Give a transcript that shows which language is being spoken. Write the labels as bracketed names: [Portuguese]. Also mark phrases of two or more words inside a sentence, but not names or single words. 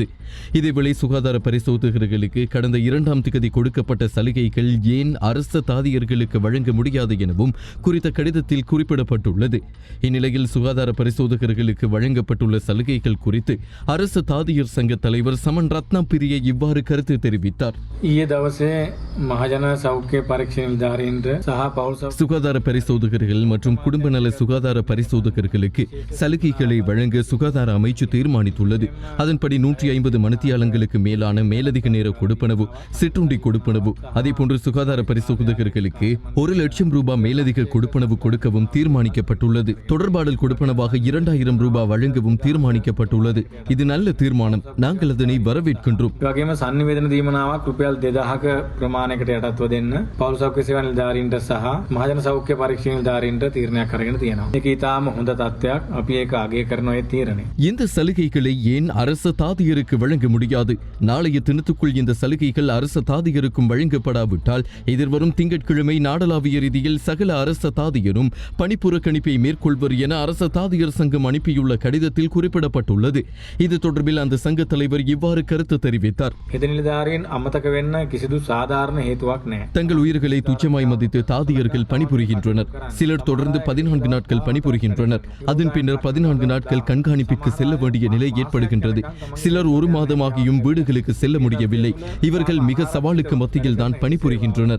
[Tamil] இதேவேளை சுகாதார பரிசோதகர்களுக்கு கடந்த 2ஆம் தேதி கொடுக்கப்பட்ட சலுகைகள் ஏன் அரச தாதியர்களுக்கு வழங்க முடியாது எனவும் குறித்த கடிதத்தில் குறிப்பிடப்பட்டுள்ளது. இந்நிலையில் சுகாதார பரிசோதகர்களுக்கு வழங்கப்பட்டுள்ள சலுகைகள் குறித்து அரச தாதியர் சங்க சங்க தலைவர் சமன் ரத்னப்பிரிய இவ்வாறு கருத்து தெரிவித்தார். [Sinhala] ඊයේ දවසේ මහජන සෞඛ්‍ය පරීක්ෂණ නිලධාරීන්ට සහ පෞල් [Tamil] சுகாதார பரிசோதகர்கள் மற்றும் குடும்ப நல சுகாதார பரிசோதகர்களுக்கு சலுகைகளை வழங்க சுகாதார அமைச்சு தீர்மானித்துள்ளது. அதன்படி 150 மணித்தியாலங்களுக்கு மேலான மேலதிக நேர கொடுப்பனவு, சிற்றுண்டி கொடுப்பனவு, அதேபோன்று சுகாதார பரிசோதகர்களுக்கு 1 லட்சம் ரூபாய் மேலதிக கொடுப்பனவு கொடுக்கவும் தீர்மானிக்கப்பட்டுள்ளது. தொடர்பாடல் கொடுப்பனவாக 2000 ரூபாய் வழங்கவும் தீர்மானிக்கப்பட்டுள்ளது. இது நல்ல தீர்மானம், நாங்கள் அதனை வரவேற்கின்றோம். [Sinhala] වගේම sannivedana දීමනාවක් රුපියල් 2000ක ප්‍රමාණයකට යටත්ව දෙන්න පෞල් සෞඛ්‍ය සේවා නිලධාරීන්ට සහ මහජන සෞඛ්‍ය පරීක්ෂණ නිලධාරීන්ට තීරණයක් අරගෙන තියෙනවා. මේක ඊටාම හොඳ තත්ත්වයක්. අපි ඒක අගය කරන ඔය තීරණය. [Tamil] இந்த சலுகைகளை ஏன் அரச தாதியருக்கு வழங்க முடியாது? நாளைய தினத்துக்குள் இந்த சலுகைகள் அரச தாதியருக்கும் வழங்கப்படாவிட்டால் எதிர்வரும் திங்கட்கிழமை நாடளாவிய ரீதியில் சகல அரச தாதியரும் பணிப்புறக்கணிப்பை மேற்கொள்வர் என அரச தாதியர் சங்கம் அனுப்பியுள்ள கடிதத்தில் குறிப்பிடப்பட்டுள்ளது. இது தொடர்பில் அந்த சங்க தலைவர் இவ்வாறு கருத்து தெரிவித்தார். [Sinhala] හෙද නිලධාරීන් අමතක වෙන්න කිසිදු සාධාරණ හේතුවක් නැහැ. [Tamil] தங்கள் உயிர்களை துச்சமாய் மதித்து தாதியர்கள் பணிபுரிகின்றனர். சிலர் தொடர்ந்து 14 நாட்கள் பணிபுரிகின்றனர். அதன் பின்னர் 14 நாட்கள் கண்காணிப்புக்கு செல்ல வேண்டிய நிலை ஏற்படுகின்றது. சிலர் 1 மாதமாகியும் வீடுகளுக்கு செல்ல முடியவில்லை. இவர்கள் மிக சவாலுக்கு மத்தியில் தான் பணிபுரிகின்றனர்.